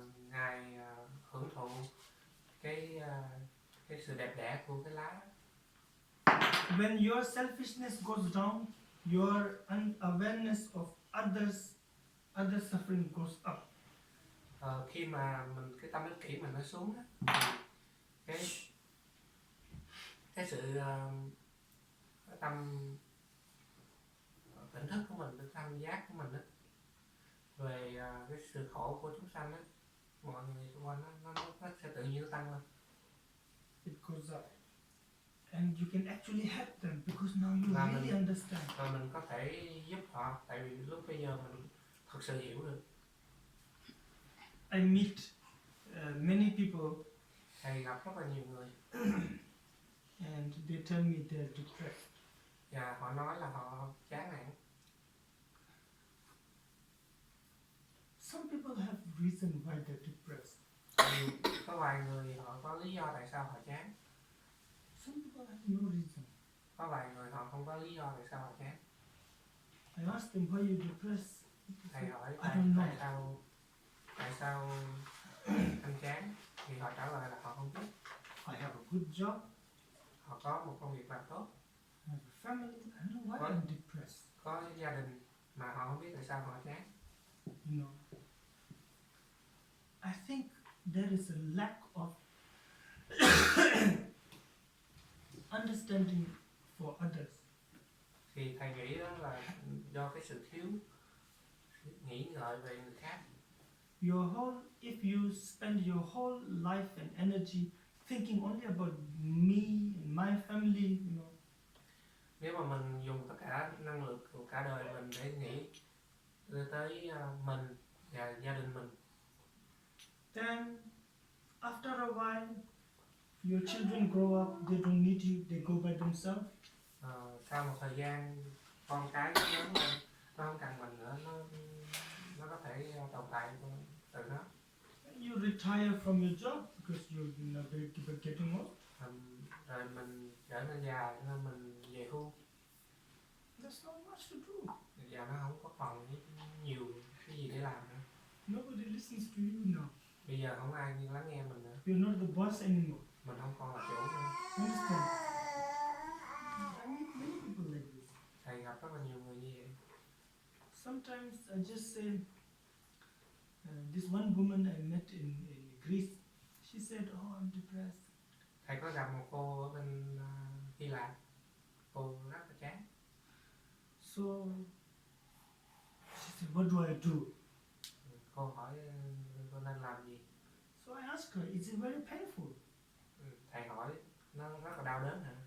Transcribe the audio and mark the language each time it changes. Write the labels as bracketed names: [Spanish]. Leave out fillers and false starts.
[Vietnamese] Ngài hưởng thụ cái sự đẹp đẽ của cái lá. [English] When your selfishness goes down, your unawareness of other suffering goes up. [Vietnamese] Khi mà cái tâm ích kỷ mình nó xuống á, thì cái sự tâm tỉnh thức của mình, cái tâm giác của mình á, về cái sự khổ của chúng sanh á, mọi người xung quanh nó sẽ tự nhiên nó tăng lên. [English] it goes up. And you can actually help them because now you [Vietnamese] Là [English] really [Vietnamese] mình- [English] understand. [Vietnamese] Và mình có thể giúp họ, tại vì lúc bây giờ mình thật sự hiểu được. [English] I meet many people [Vietnamese] Thầy gặp rất là nhiều người [English] and they tell me they're depressed. [Vietnamese] và họ nói là họ chán nản. [English] Some people have reason why they're depressed. [Vietnamese] Có vài người họ có lý do tại sao họ chán, [English] Some people have no reason. [Vietnamese] có vài người họ không có lý do tại sao họ chán. [English] I asked them why you depressed. [Vietnamese] Thầy hỏi [English] I don't know. [Vietnamese] tại sao anh chán, thì họ trả lời là họ không biết. [English] I have a good job. [Vietnamese] Họ có một công việc làm tốt, [English] I have a family. I don't know why What? I'm depressed. [Vietnamese] có gia đình, mà họ không biết tại sao họ chán. [English] You know. I think there is a lack of understanding for others. [Vietnamese] Thì thầy nghĩ đó là do cái sự thiếu nghĩ ngợi về người khác. [English] If you spend your whole life and energy thinking only about me and my family, you know, [Vietnamese] Nếu mà mình dùng tất cả năng lực của cả đời mình để nghĩ tới mình và gia đình mình, [English] then after a while, your children grow up, they don't need you, they go by themselves. [Vietnamese] sau một thời gian con cái nó lớn lên, nó không cần mình nữa, nó có thể tồn tại từ nó. [English] You retire from your job because you're not getting old. [Vietnamese] Rồi mình trở nên già nên mình về hưu, [English] There's not much to do. [Vietnamese] và nó không có còn nhiều cái gì để làm nữa. [English] Nobody listens to you now. [Vietnamese] Bây giờ không ai lắng nghe mình nữa, [English] You're not the boss anymore. [Vietnamese] mình không còn là chủ nữa. [English] Understand? I meet many people like this. [Vietnamese] Thầy gặp rất là nhiều người như vậy. [English] Sometimes I just say, this one woman I met in Greece, she said, oh, I'm depressed. [Vietnamese] Thầy có gặp một cô ở bên Hy Lạp, cô rất là chán. [English] So she said, what do I do? [Vietnamese] Cô hỏi cô nên làm gì. [English] So I asked her, is it very painful? [Vietnamese] Thầy hỏi nó rất là đau đớn hả?